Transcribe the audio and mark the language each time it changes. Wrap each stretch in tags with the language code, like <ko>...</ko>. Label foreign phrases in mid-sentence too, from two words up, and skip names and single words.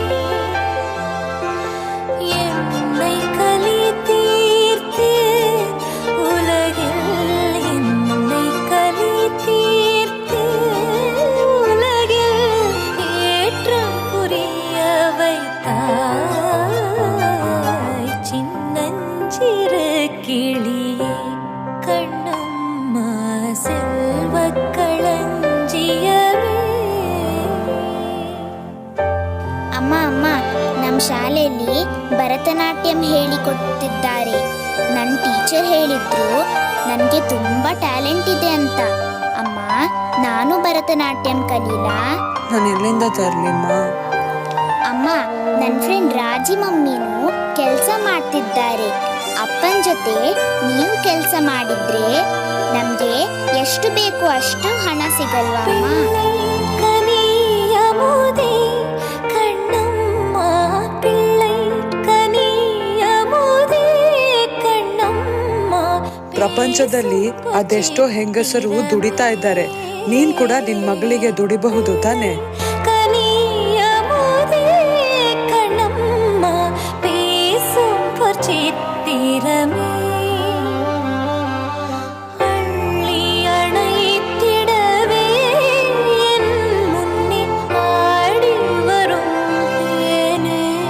<ta>என்னை கலை தீர்த்தே உலகில் என்னை கலை தீர்த்தே உலகில் ஏற்றம் புரிய வைத்தாய். சின்னஞ்சிறு கிளியே கண்ணம்மா செல்வக் களஞ்சியமே.</ta> <kn>ಅಮ್ಮ ಅಮ್ಮ, ನಮ್ಮ ಶಾಲೆಯಲ್ಲಿ ಭರತನಾಟ್ಯಂ ಹೇಳಿಕೊಡ್ತಿದ್ದಾರೆ. ನನ್ನ ಟೀಚರ್ ಹೇಳಿದ್ರು ನನಗೆ ತುಂಬ ಟ್ಯಾಲೆಂಟ್ ಇದೆ ಅಂತ. ಅಮ್ಮ, ನಾನು ಭರತನಾಟ್ಯಂ ಕಲೀಲಾ? ನಾನು ಎಲ್ಲಿಂದ ತರಲಿಮ್ಮ? ಅಮ್ಮ, ನನ್ನ ಫ್ರೆಂಡ್ ರಾಜಿ ಮಮ್ಮಿನೂ ಕೆಲಸ ಮಾಡ್ತಿದ್ದಾರೆ. ಅಪ್ಪನ ಜೊತೆ ನೀವು ಕೆಲಸ ಮಾಡಿದ್ರೆ ನಮಗೆ ಎಷ್ಟು ಬೇಕು ಅಷ್ಟು ಹಣ ಸಿಗಲ್ವಾ ಅಮ್ಮ?</kn> <ta>கனியமுதே கண்ணம்மா பிள்ளை கனிಯமுதே ಕಣ್ಣಮ್ಮ.</ta> <kn>ಪ್ರಪಂಚದಲ್ಲಿ ಅದೆಷ್ಟೋ ಹೆಂಗಸರು ದುಡಿತಾ ಇದ್ದಾರೆ. ನೀನ್ ಕೂಡ ನಿನ್ ಮಗಳಿಗೆ ದುಡಿಬಹುದು ತಾನೆ?</kn> <ta>கனியமுதே கண்ணಮ್ಮ பேசும் பொற்சித்திரமே. அள்ளி அணைத்திடவே என் முன்னே ஆடி வரும் தேனே.</ta>